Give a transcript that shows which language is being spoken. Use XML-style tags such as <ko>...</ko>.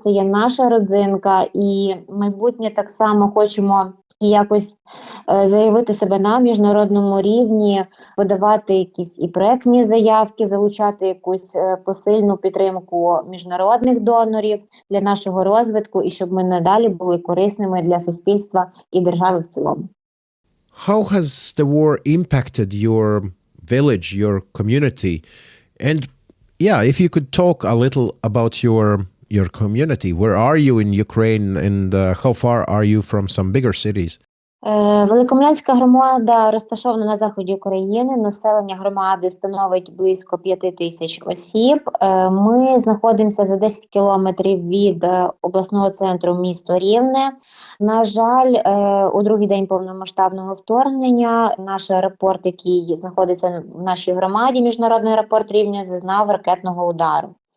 <uk>Це є наша родзинка, і майбутнє так само хочемо якось заявити себе на міжнародному рівні, видавати якісь і проектні заявки, залучати якусь посильну підтримку міжнародних донорів для нашого розвитку, і щоб ми надалі були корисними для суспільства і держави в цілому.</uk> <en>How has the war impacted your village, your community? And if you could talk a little about your community. Where are you in Ukraine, and how far are you from some bigger cities?</en> <uk>Великомлянська громада розташована на заході України. Населення громади становить близько 5000 осіб. Ми знаходимося за 10 кілометрів від обласного центру місто Рівне. На жаль, у другий день повномасштабного вторгнення наш аеропорт, який знаходиться в нашій громаді, міжнародний аеропорт Рівне, зазнав ракетного удару.</uk>